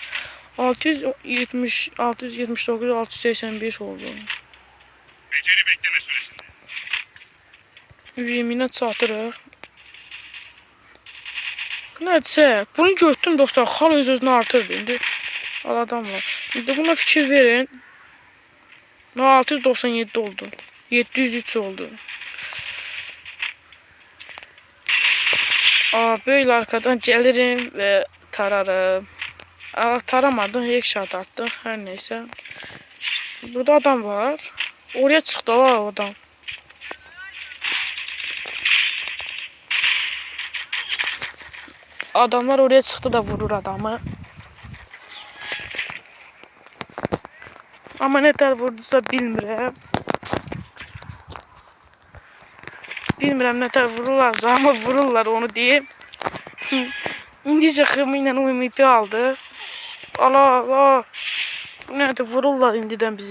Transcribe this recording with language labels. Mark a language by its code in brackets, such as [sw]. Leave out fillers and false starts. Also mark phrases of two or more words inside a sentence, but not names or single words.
[tr] 670, 679, 685 oldu. Beceri bekleme süresinde. [az] Yeminə çatırıq. Bu nədirsə, bunu götürdüm dostlar, xal öz-özünə artırdı. İndi adam var. İndi buna fikir verin. 697 oldu. 703 oldu. [tr] Böyle arkadan gelirim ve tararım. Taramadım, headshot attık. Her neyse. Burada adam var. Oraya çıktı o adam. Adamlar oraya çıktı da vurur adamı. [az] Ama nətər vurdusa bilmirəm. Bilmirəm nətər vururlarsa, amma vururlar onu deyim. İndicə xımı ilə UMP aldı. Allah. Bu nədir, vururlar indidən bizi.